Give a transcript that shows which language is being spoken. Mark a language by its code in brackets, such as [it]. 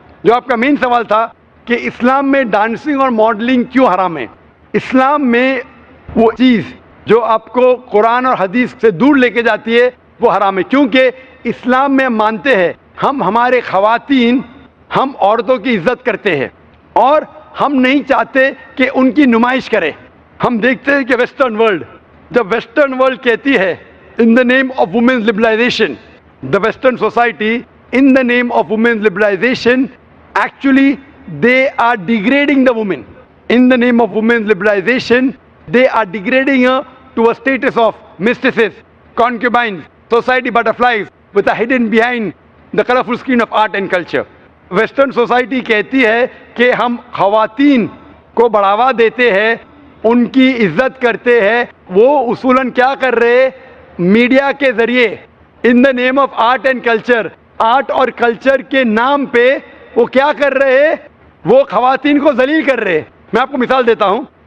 [ur] جو آپ کا مین سوال تھا کہ اسلام میں ڈانسنگ اور ماڈلنگ کیوں حرام ہے, اسلام میں وہ چیز جو آپ کو قرآن اور حدیث سے دور لے کے جاتی ہے وہ حرام ہے, کیونکہ اسلام میں مانتے ہیں ہم ہمارے خواتین, ہم عورتوں کی عزت کرتے ہیں اور ہم نہیں چاہتے کہ ان کی نمائش کرے. ہم دیکھتے ہیں کہ ویسٹرن ورلڈ, جب ویسٹرن ورلڈ کہتی ہے [en] in the name of women's liberalization, the western society in the name of women's liberalization, actually they are degrading the woman. In the name of women's liberalization, they are degrading her to a status of mistresses, concubines, society butterflies with a hidden behind the colorful screen of art and culture. [ur] Western society کہتی ہے کہ ہم خواتین کو بڑھاوا دیتے ہیں, ان کی عزت کرتے ہیں. وہ اصولاً کیا کر رہے, میڈیا کے ذریعے [en] in the name of art and culture, [ur] art اور کلچر کے نام پہ وہ کیا کر رہے, وہ خواتین کو ذلیل کر رہے. میں آپ کو مثال دیتا ہوں.